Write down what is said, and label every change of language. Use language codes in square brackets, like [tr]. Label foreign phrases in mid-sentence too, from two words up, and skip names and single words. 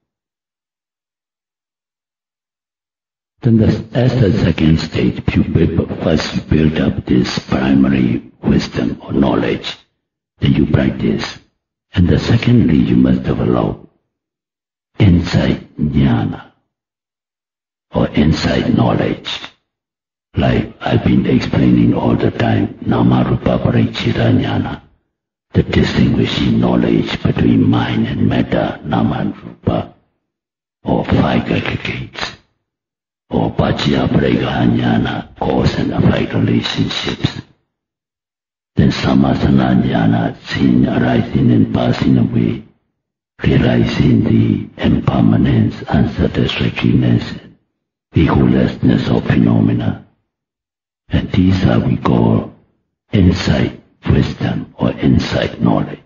[en] Then as the second stage, you first build up this primary wisdom or knowledge, then you practice. And the secondly, you must develop insight jnana or insight knowledge. Like I've been explaining all the time, [pi] nama rupa paricchita jnana, [en] the distinguishing knowledge between mind and matter, nama and rupa, or five aggregates, or [pi] paccaya pareggaha jnana, [en] cause and effect relationships. then [pi] samasana jnana, [en] seeing arising and passing away, realizing the impermanence, unsatisfactoriness, egolessness of phenomena. And these are we call insight wisdom or insight knowledge.